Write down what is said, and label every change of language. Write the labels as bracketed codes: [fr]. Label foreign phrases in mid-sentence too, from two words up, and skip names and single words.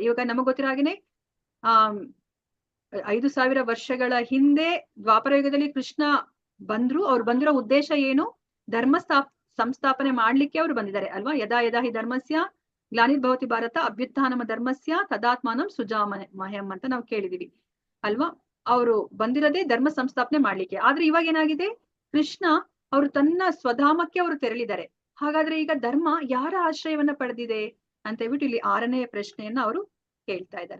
[kn] ಇವಾಗ ನಮಗ್ ಗೊತ್ತಿರೋ ಹಾಗೇನೆ 5000 ವರ್ಷಗಳ ಹಿಂದೆ ದ್ವಾಪರ ಯುಗದಲ್ಲಿ ಕೃಷ್ಣ ಬಂದ್ರು. ಅವ್ರು ಬಂದಿರೋ ಉದ್ದೇಶ ಏನು? ಧರ್ಮ ಸಂಸ್ಥಾಪನೆ ಮಾಡ್ಲಿಕ್ಕೆ ಅವ್ರು ಬಂದಿದ್ದಾರೆ ಅಲ್ವಾ. [sa] ಯದಾ ಯದಾ ಹಿ ಧರ್ಮಸ್ಯ ಗ್ಲಾನಿರ್ಭವತಿ ಭಾರತ ಅಭ್ಯುತ್ಥಾನಮ ಧರ್ಮಸ್ಯ ತದಾತ್ಮಾನಂ ಸುಜಾಮಹ್ಯಂ [kn] ಅಂತ ನಾವು ಕೇಳಿದೀವಿ ಅಲ್ವಾ. ಅವರು ಬಂದಿರೋದೇ ಧರ್ಮ ಸಂಸ್ಥಾಪನೆ ಮಾಡ್ಲಿಕ್ಕೆ. ಆದ್ರೆ ಇವಾಗ ಏನಾಗಿದೆ, ಕೃಷ್ಣ ಅವರು ತನ್ನ ಸ್ವಧಾಮಕ್ಕೆ ಅವರು ತೆರಳಿದ್ದಾರೆ. ಹಾಗಾದ್ರೆ ಈಗ ಧರ್ಮ ಯಾರ ಆಶ್ರಯವನ್ನ ಪಡೆದಿದೆ ಅಂತ ಹೇಳ್ಬಿಟ್ಟು ಇಲ್ಲಿ 6ನೇ ಪ್ರಶ್ನೆಯನ್ನ ಅವರು ಕೇಳ್ತಾ ಇದ್ದಾರೆ.